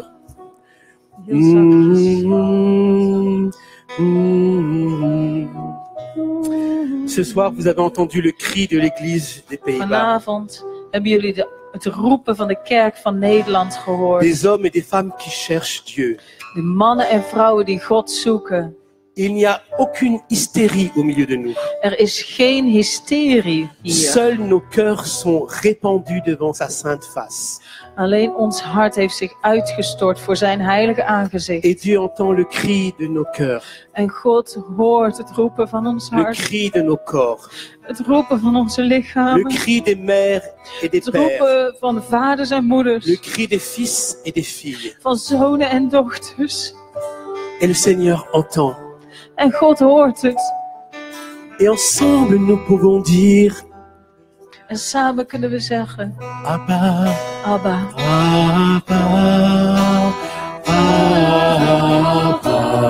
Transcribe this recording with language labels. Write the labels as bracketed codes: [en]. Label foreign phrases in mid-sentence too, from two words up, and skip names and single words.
[nl] Heel zachtjes. [fr] Ce soir, vous avez entendu le cri de l'Église des Pays-Bas. [nl] Vanavond hebben jullie het roepen van de kerk van Nederland gehoord. [fr] Des hommes et des femmes qui cherchent Dieu. [nl] De mannen en vrouwen die God zoeken. [fr] Il n'y a aucune hystérie au milieu de nous. [nl] Er is geen hysterie hier. [fr] Seuls nos cœurs sont répandus devant sa sainte face. [nl] Alleen ons hart heeft zich uitgestort voor zijn heilige aangezicht. [fr] Et Dieu entend le cri de nos cœurs, [nl] En God hoort het roepen van ons [fr] le [nl] hart. [fr] cri de nos corps, [nl] Het roepen van onze [fr] le [nl] lichamen. [fr] cri des mères et des [nl] Het [fr] pères, [nl] roepen van vaders en [fr] le [nl] moeders. [fr] cri des fils et des filles. [nl] Van zonen en dochters. [fr] Et le Seigneur entend. [nl] En God hoort het. [fr] Et ensemble, nous pouvons dire [nl] En samen kunnen we zeggen, [fr] Abba, [nl] Abba, [fr] Abba, Abba,